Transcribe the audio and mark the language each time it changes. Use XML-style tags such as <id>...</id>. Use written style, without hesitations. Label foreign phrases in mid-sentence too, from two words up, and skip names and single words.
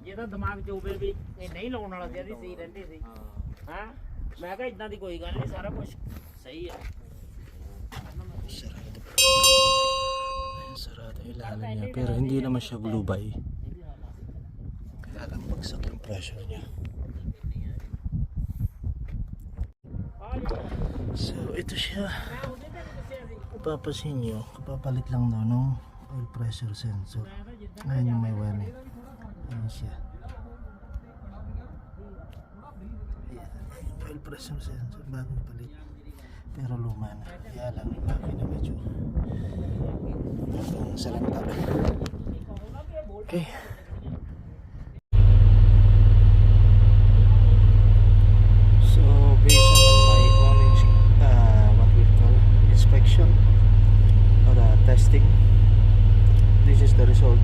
<pa>ਇਹਦਾ ਦਿਮਾਗ ਚੋਬੇ ਵੀ ਇਹ ਨਹੀਂ ਲਾਉਣ ਵਾਲਾ ਸੀ, ਇਹਦੀ ਸਹੀ ਰਹਿੰਦੇ ਸੀ। ਹਾਂ ਮੈਂ ਕਿਹਾ ਇਦਾਂ ਦੀ ਕੋਈ ਗੱਲ ਨਹੀਂ, ਸਾਰਾ ਕੁਝ ਸਹੀ ਹੈ।</pa> <tl>Sarado yung ilalim niya, pero hindi naman siya glubay. Kaya lang bagsak yung pressure niya. So ito siya, papasin nyo, kapapalit lang daw ng</tl> <en>oil pressure sensor.</en> <tl>Ayan yung may one. Ayan siya. Ayan,</tl> <en>oil pressure sensor,</en> <tl>bagong palit. Pero luma na. Kaya lang yung makina medyo hanggang salanta. Okay.</tl> <en>So based on my own what we call inspection or testing, this is the result.</en>